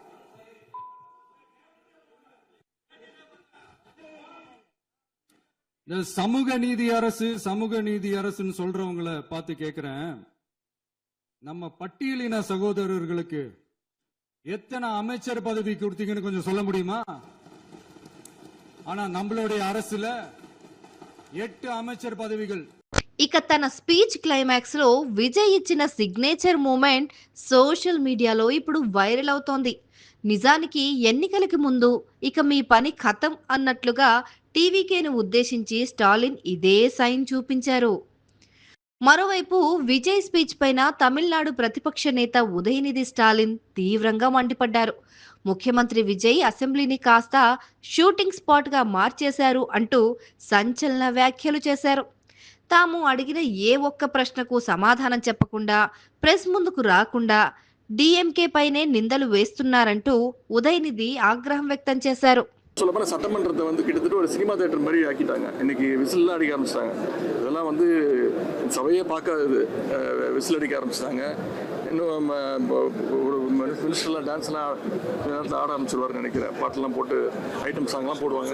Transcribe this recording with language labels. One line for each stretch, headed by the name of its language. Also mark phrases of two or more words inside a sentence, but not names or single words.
Tamil: இந்த சமூக நீதி அரசுன்னு சொல்றவங்களை பார்த்து கேக்குறேன், நம்ம பட்டியலின சகோதரர்களுக்கு எத்தனை அமைச்சர் பதவி கொடுத்தீங்கன்னு கொஞ்சம் சொல்ல முடியுமா? ஆனா நம்மளுடைய அரசுல 8 அமைச்சர் பதவிகள்.
Telugu: ఇక తన
English: speech climax
Telugu: లో విజయ్ ఇచ్చిన
English: signature moment social mediaలో
Telugu: ఇప్పుడు వైరల్ అవుతోంది. నిజానికి ఎన్నికలకి ముందు ఇక మీ పని ఖతం అన్నట్లుగా టీవీకేను ఉద్దేశించి స్టాలిన్ ఇదే సైన్ చూపించారు. మరోవైపు విజయ్ స్పీచ్ పైన తమిళనాడు ప్రతిపక్ష నేత ఉదయనిధి స్టాలిన్ తీవ్రంగా మండిపడ్డారు. ముఖ్యమంత్రి విజయ్ అసెంబ్లీని కాస్త
English: shooting spot
Telugu: గా మార్చేశారు అంటూ సంచలన వ్యాఖ్యలు చేశారు. తాము అడిగిన ఏ ఒక్క ప్రశ్నకు సమాధానం చెప్పకుండా, ప్రెస్ ముందుకు రాకుండా డీఎంకే పైనే నిందలు వేస్తున్నారంటూ ఉదయనిధి ఆగ్రహం వ్యక్తం చేశారు.
Tamil: சொல்லப்போனால் சட்டமன்றத்தை கிட்டத்தட்ட ஒரு
English: cinema theatre
Tamil: மாதிரி ஆக்கிட்டாங்க. இன்னைக்கு விசில்லாம் அடிக்க ஆரம்பிச்சிட்டாங்க. இதெல்லாம் சபையே பார்க்காதது. விசில் அடிக்க ஆரம்பிச்சிட்டாங்க. இன்னும் ஒரு
English: ministerலாம் danceலாம்
Tamil: நேரத்தில் ஆட ஆரம்பிச்சிருவாருன்னு நினைக்கிறேன். பாட்டெல்லாம் போட்டு
English: item songலாம்
Tamil: போடுவாங்க.